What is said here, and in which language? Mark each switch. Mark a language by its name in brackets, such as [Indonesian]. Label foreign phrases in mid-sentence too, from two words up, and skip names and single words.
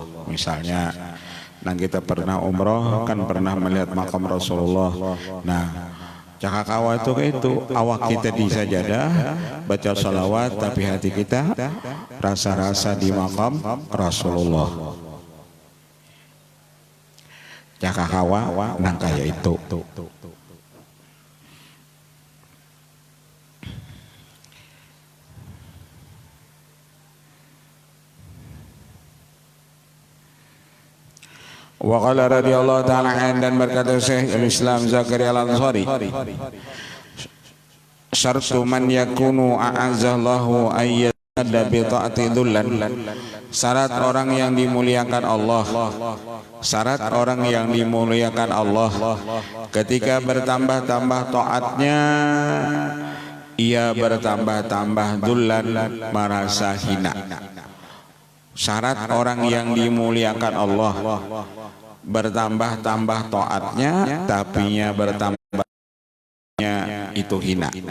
[Indonesian] Misalnya, nah kita pernah umroh, kan pernah melihat maqam Rasulullah. [Banjar] Nah, cakap kawa itu awak kita di sajadah, baca sholawat, tapi hati kita rasa-rasa di maqam Rasulullah. Cakap kawa, nang kaya itu. [Arabic] وقال رضي الله تعالى عن, [Indonesian] dan berkata Syekh Al-Islam Zakaria Al-Ansari, [Arabic] شرط من يكون أعزه الله أيادا بطاعة ذلا. [Indonesian] Syarat orang yang dimuliakan Allah, syarat orang yang dimuliakan Allah, ketika bertambah-tambah taatnya, ia bertambah-tambah dhullan, merasa hina. Syarat orang yang dimuliakan Allah, bertambah-tambah taatnya, tapinya bertambahnya itu hina.